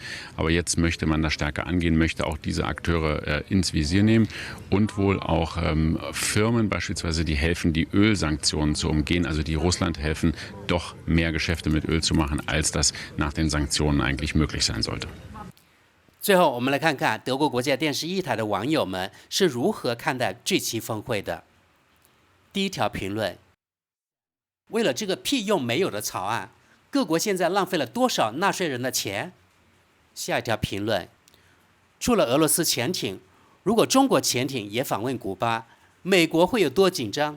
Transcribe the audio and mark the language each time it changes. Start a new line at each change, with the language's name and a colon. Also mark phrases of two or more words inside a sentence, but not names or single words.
German: Aber jetzt möchte man das stärker angehen, möchte auch diese Akteure ins Visier nehmen und wohl auch Firmen beispielsweise, die helfen, die Ölsanktionen zu umgehen, also die Russland helfen, doch mehr Geschäfte mit Öl zu machen, als das nach den Sanktionen eigentlich möglich sein sollte.
Chinese: 最后，我们来看看德国国家电视一台的网友们是如何看待这期峰会的。第一条评论：为了这个屁用没有的草案，各国现在浪费了多少纳税人的钱？下一条评论：除了俄罗斯潜艇，如果中国潜艇也访问古巴，美国会有多紧张？